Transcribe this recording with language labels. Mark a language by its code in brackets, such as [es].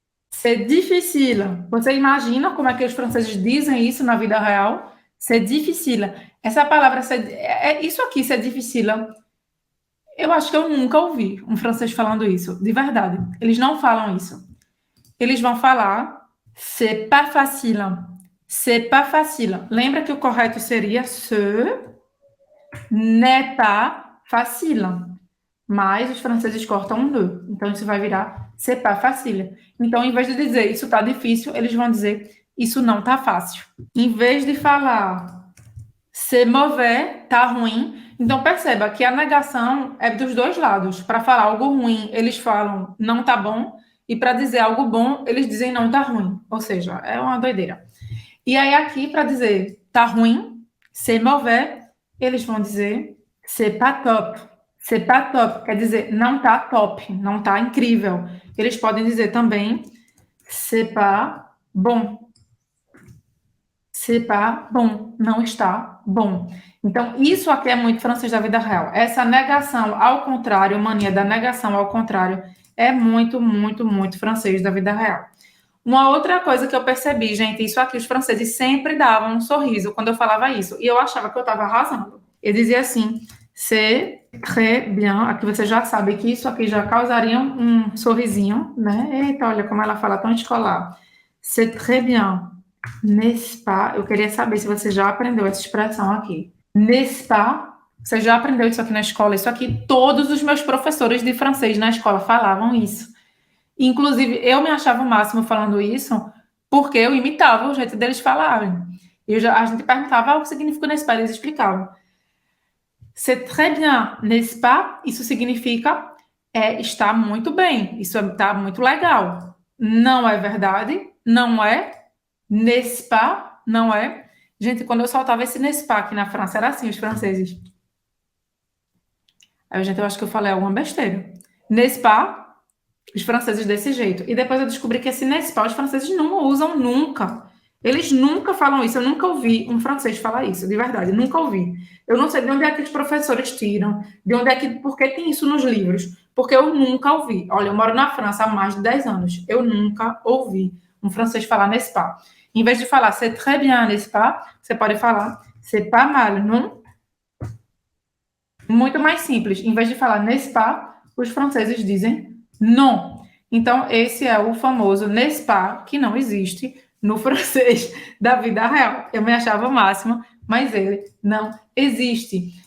[fr] C'est difficile. [pt] Você imagina como é que os franceses dizem isso na vida real? C'est difficile. Essa palavra, isso aqui, [fr] c'est difficile. [pt] Eu acho que eu nunca ouvi um francês falando isso, de verdade. Eles não falam isso. Eles vão falar [fr] c'est pas facile. C'est pas facile. [pt] Lembra que o correto seria [fr] ce n'est pas facile. [pt] Mas os franceses cortam um ne. Então, isso vai virar [fr] c'est pas facile. [pt] Então, em vez de dizer isso tá difícil, eles vão dizer isso não tá fácil. Em vez de falar [fr] c'est mauvais, [pt] tá ruim. Então, perceba que a negação é dos dois lados. Para falar algo ruim, eles falam não tá bom. E para dizer algo bom, eles dizem não tá ruim. Ou seja, é uma doideira. E aí, aqui, para dizer tá ruim, [fr] c'est mauvais, [pt] eles vão dizer [fr] c'est pas top. C'est pas top, [pt] quer dizer não tá top, não tá incrível. Eles podem dizer também [fr] c'est pas bon. C'est pas bon, [pt] não está bom. Então, isso aqui é muito francês da vida real. Essa negação ao contrário, mania da negação ao contrário, é muito, muito, muito francês da vida real. Uma outra coisa que eu percebi, gente, isso aqui, os franceses sempre davam um sorriso quando eu falava isso. E eu achava que eu estava arrasando. Eu dizia assim, [fr] c'est très bien. [pt] Aqui você já sabe que isso aqui já causaria um sorrisinho, né? Eita, olha como ela fala tão escolar. [fr] C'est très bien. N'est-ce pas? [pt] Eu queria saber se você já aprendeu essa expressão aqui. [fr] N'est-ce pas? [pt] Você já aprendeu isso aqui na escola? Isso aqui, todos os meus professores de francês na escola falavam isso. Inclusive, eu me achava o máximo falando isso, porque eu imitava o jeito deles falarem. A gente perguntava o que significa n'est-ce pas, eles explicavam. [fr] C'est très bien, n'est-ce pas? [pt] Isso significa está muito bem, isso está muito legal. Não é verdade? Não é? [fr] N'est-ce pas? [pt] Não é? Gente, quando eu soltava esse n'est-ce pas aqui na França, era assim, os franceses. Aí, gente, eu acho que eu falei alguma besteira. [fr] N'est-ce pas? [pt] Os franceses desse jeito. E depois eu descobri que esse n'est-ce pas os franceses não usam nunca. Eles nunca falam isso. Eu nunca ouvi um francês falar isso, de verdade. Nunca ouvi. Eu não sei de onde é que os professores tiram, de onde é que... Por que tem isso nos livros? Porque eu nunca ouvi. Olha, eu moro na França há mais de 10 anos. Eu nunca ouvi um francês falar n'est-ce pas. Em vez de falar [fr] c'est très bien, n'est-ce pas? [pt] Você pode falar [fr] c'est pas mal, [pt] não? Muito mais simples. Em vez de falar n'est-ce pas, os franceses dizem non. Então, esse é o famoso n'est-ce pas, que não existe no francês da vida real. Eu me achava o máximo, mas ele não existe.